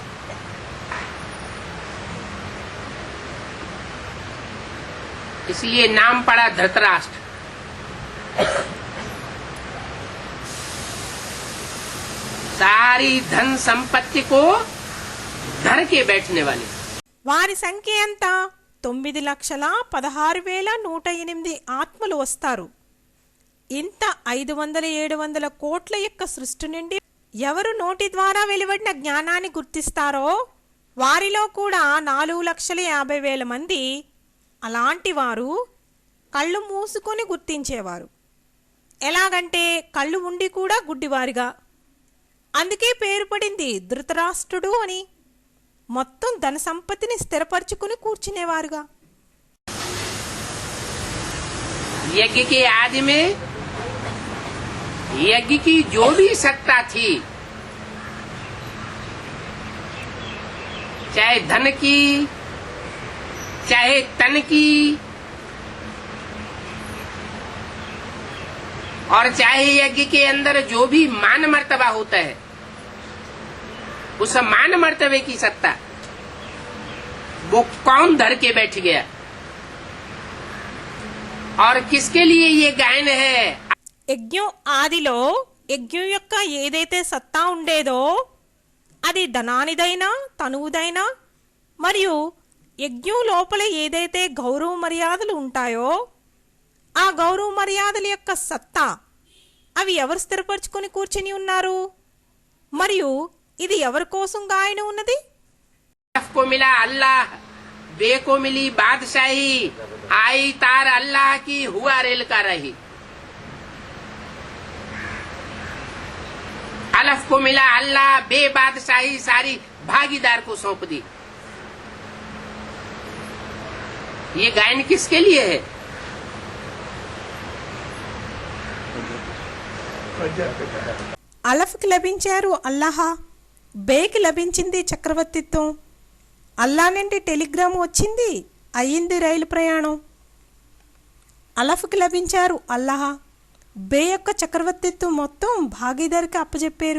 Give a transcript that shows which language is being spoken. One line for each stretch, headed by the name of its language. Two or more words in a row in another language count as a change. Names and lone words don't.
Hindi: इसलिए नाम पड़ा धृतराष्ट्र। सारी धन संपत्ति को धर के बैठने वाले।
Telugu: వారి సంఖ్య ఎంత? 9,16,108 ఆత్మలు వస్తారు. ఇంత 500-700 కోట్ల యొక్క సృష్టి నుండి ఎవరు నోటి ద్వారా వెలువడిన జ్ఞానాన్ని గుర్తిస్తారో వారిలో కూడా 4,50,000 మంది అలాంటి వారు కళ్ళు మూసుకొని గుర్తించేవారు. ఎలాగంటే కళ్ళు ఉండి కూడా గుడ్డివారిగా. అందుకే పేరు పడింది ధృతరాష్ట్రుడు అని. మొత్తం ధన సంపత్తిని స్థిరపరచుకుని కూర్చునేవారుగా.
Hindi: यज्ञ के आदि में यज्ञ की जो भी सत्ता थी, चाहे धन की, चाहे तन की, और चाहे यज्ञ के अंदर जो भी मान मर्तबा होता है, उस मान मर्तबे की सत्ता वो कौन धर के बैठ गया और किसके लिए ये गायन है?
Telugu: యజ్ఞం ఆదిలో యజ్ఞం యొక్క ఏదైతే సత్తా ఉండేదో అది ధనానిదైనా తనువుదైనా మరియు యజ్ఞం లోపల ఏదైతే గౌరవ మర్యాదలు ఉంటాయో ఆ గౌరవ మర్యాదల యొక్క సత్తా అవి ఎవరు స్థిరపరచుకొని కూర్చుని ఉన్నారు? మరియు ఇది ఎవరి కోసం గాయన ఉన్నది?
Hindi: अल्लाह को मिला अल्लाह, बे को मिली बादशाही, आई तार अल्लाह की हुआ रेल का रही। अलफ को मिला अल्लाह, बे बादशाही सारी भागीदार को सौंप दी। ये गायन किसके लिए है?
Telugu: అలఫ్కి లభించారు అల్లాహ్, బేకి లభించింది చక్రవర్తిత్వం. అల్లా నుండి టెలిగ్రామ్ వచ్చింది, అయ్యింది రైలు ప్రయాణం. అలఫ్కి లభించారు అల్లాహ్, బే యొక్క చక్రవర్తిత్వం మొత్తం భాగీదారికి అప్పచెప్పారు.